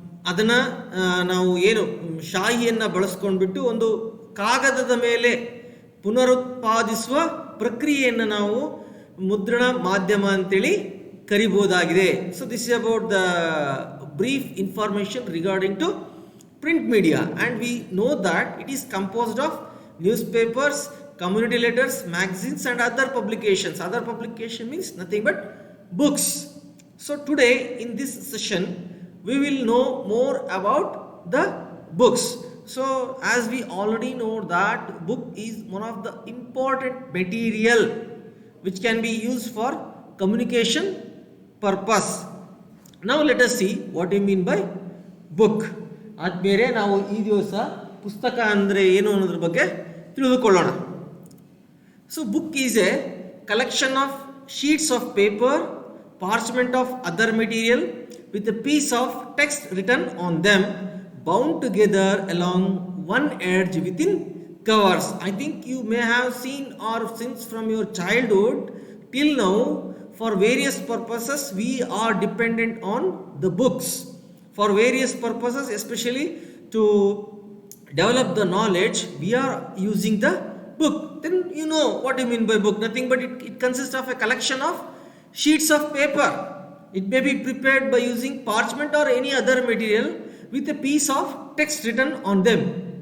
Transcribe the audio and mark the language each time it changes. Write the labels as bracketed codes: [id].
[kn] ಅದನ್ನು ನಾವು ಏನು ಶಾಯಿಯನ್ನು ಬಳಸ್ಕೊಂಡ್ಬಿಟ್ಟು ಒಂದು ಕಾಗದದ ಮೇಲೆ ಪುನರುತ್ಪಾದಿಸುವ ಪ್ರಕ್ರಿಯೆಯನ್ನು ನಾವು ಮುದ್ರಣ ಮಾಧ್ಯಮ ಅಂತೇಳಿ ಕರಿಬೋದಾಗಿದೆ. [en] So this is about the brief information regarding to print media, and we know that it is composed of newspapers, community letters, magazines and other publications. Other publication means nothing but books. So today in this session we will know more about the books. So as we already know that book is one of the important material which can be used for communication purpose. Now let us see what you mean by book. [kn] ಆದ್ಮೇಲೆ ನಾವು ಈ ದಿವಸ ಪುಸ್ತಕ ಅಂದರೆ ಏನು ಅನ್ನೋದ್ರ ಬಗ್ಗೆ ತಿಳಿದುಕೊಳ್ಳೋಣ. [en] So book is a collection of sheets of paper, parchment of other material with a piece of text written on them, bound together along one edge with in covers. I think you may have seen or since from your childhood till now for various purposes we are dependent on the books. For various purposes, especially to develop the knowledge, we are using the book. Then you know what you mean by book. Nothing but it consists of a collection of sheets of paper. It may be prepared by using parchment or any other material with a piece of text written on them.